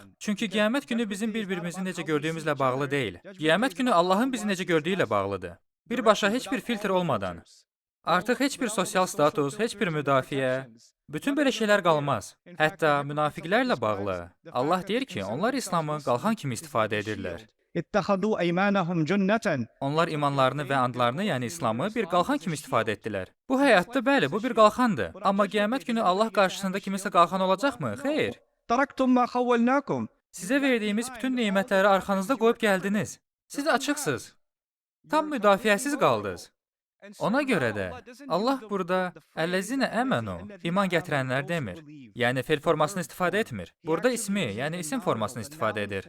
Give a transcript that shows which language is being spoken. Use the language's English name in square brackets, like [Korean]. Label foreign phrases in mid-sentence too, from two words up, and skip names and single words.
[Azerbaijani] Çünki qiyamət günü bizim bir-birimizi necə gördüyümüzlə bağlı deyil. Qiyamət günü Allahın bizi necə gördüyü ilə bağlıdır. Birbaşa heç bir filtr olmadan, artıq heç bir sosial status, heç bir müdafiə, bütün belə şeylər qalmaz. Hətta münafiqlərlə bağlı. Allah deyir ki, onlar İslamı qalxan kimi istifadə edirlər. [Arabic] اتخذوا أيمانهم جنة. [Azerbaijani] Onlar imanlarını və andlarını, yəni İslamı bir qalxan kimi istifadə etdilər. Bu həyatda bəli, bu bir qalxandır. Amma qiyamət günü Allah qarşısında kimisə qalxan olacaqmı? Xeyr. [Arabic] تركتم ما خولناكم. [Azerbaijani] Sizə verdiyimiz bütün nemətləri arxanızda qoyub gəldiniz. Siz açıqsınız. Tam müdafiəsiz qaldınız. Ona görə də Allah burada [Arabic] الذين آمنوا, [Azerbaijani] iman gətirənlər demir. Yəni fel formasını istifadə etmir. Burada ismi, yəni isim formasını istifadə edir.